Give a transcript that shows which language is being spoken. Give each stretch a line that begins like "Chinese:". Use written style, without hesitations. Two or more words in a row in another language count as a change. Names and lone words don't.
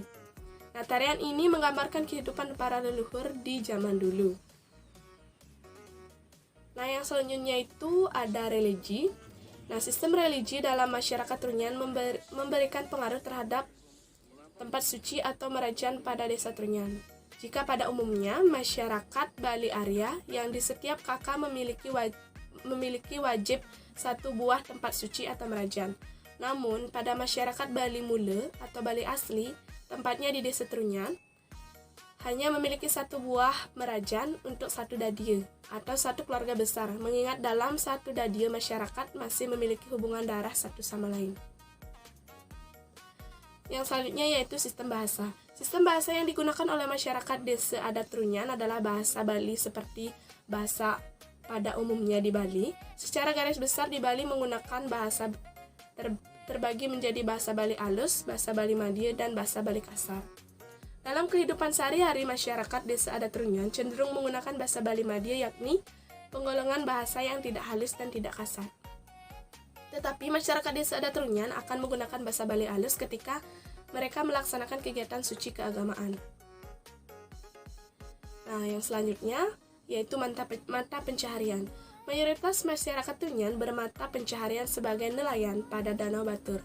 Indonesian: Nah, tarian ini menggambarkan kehidupan para leluhur di zaman dulu. Nah, yang selanjutnya itu ada religi. Nah, sistem religi dalam masyarakat Trunyan memberikan pengaruh terhadap tempat suci atau merajan pada desa Trunyan. Jika pada umumnya masyarakat Bali Arya yang di setiap kakak memiliki wajib 1 buah tempat suci atau merajan. Namun pada masyarakat Bali Mule atau Bali asli, tempatnya di desa Trunyan, hanya memiliki 1 buah merajan untuk 1 dadia atau 1 keluarga besar, mengingat dalam 1 dadia masyarakat masih memiliki hubungan darah satu sama lain. Yang selanjutnya yaitu sistem bahasa. Sistem bahasa yang digunakan oleh masyarakat desa adat Trunyan adalah bahasa Bali seperti bahasa pada umumnya di Bali. Secara garis besar di Bali menggunakan bahasa terbagi menjadi bahasa Bali alus, bahasa Bali Madya, dan bahasa Bali kasar. Dalam kehidupan sehari-hari, masyarakat desa adat Trunyan cenderung menggunakan bahasa Bali Madya, yakni penggolongan bahasa yang tidak halus dan tidak kasar. Tetapi masyarakat desa adat Trunyan akan menggunakan bahasa Bali alus ketika mereka melaksanakan kegiatan suci keagamaan. Nah, yang selanjutnya yaitu mata pencaharian. Mayoritas masyarakat Trunyan bermata pencaharian sebagai nelayan pada Danau Batur.